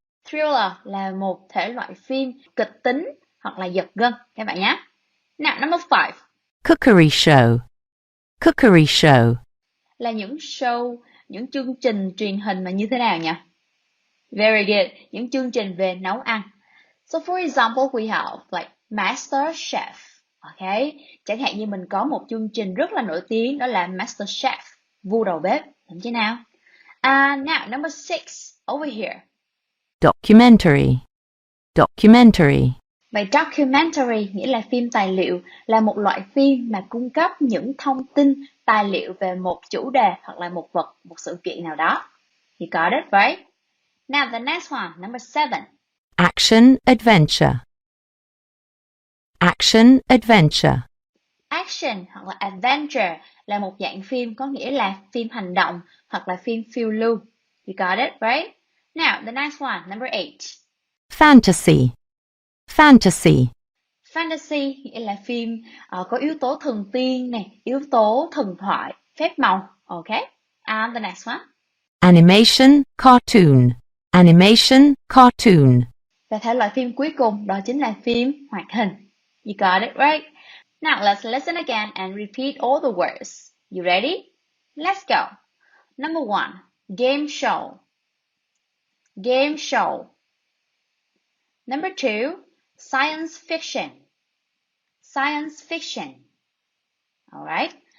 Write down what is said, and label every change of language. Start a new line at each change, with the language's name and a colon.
Vietnamese: Thriller là một thể loại phim kịch tính hoặc là giật gân các bạn nhé.
English: Now, number 5 Cookery show. Cookery show.
Vietnamese: là những show, những chương trình truyền hình mà như thế nào nhỉ?
English: Very good,
Vietnamese: những chương trình về nấu ăn.
English: So for example, we have like Master Chef.
Vietnamese: Okay, chẳng hạn như mình có một chương trình rất là nổi tiếng đó là Master Chef, vua đầu bếp, đúng chứ nào?
English: Now number 6 over here. Documentary. Documentary.
Vietnamese: Vậy documentary nghĩa là phim tài liệu, là một loại phim mà cung cấp những thông tin, tài liệu về một chủ đề hoặc là một vật, một sự kiện nào đó.
English: You got it, right? Now the next one, number 7. Action adventure. Action adventure.
Vietnamese: Action hoặc là adventure là một dạng phim có nghĩa là phim hành động hoặc là phim phiêu lưu.
English: You got it, right? Now the next one, number 8. Fantasy. Fantasy.
Vietnamese: Fantasy nghĩa là phim có yếu tố thần tiên này, yếu tố thần thoại, phép màu.
English: Okay. And the next one. Animation cartoon. Animation cartoon.
Vietnamese: Và thể loại phim cuối cùng đó chính là phim hoạt hình.
English: You got it, right? Now let's listen again and repeat all the words. You ready? Let's go. Number 1, game show. Game show. Number 2, science fiction. Science fiction. Alright.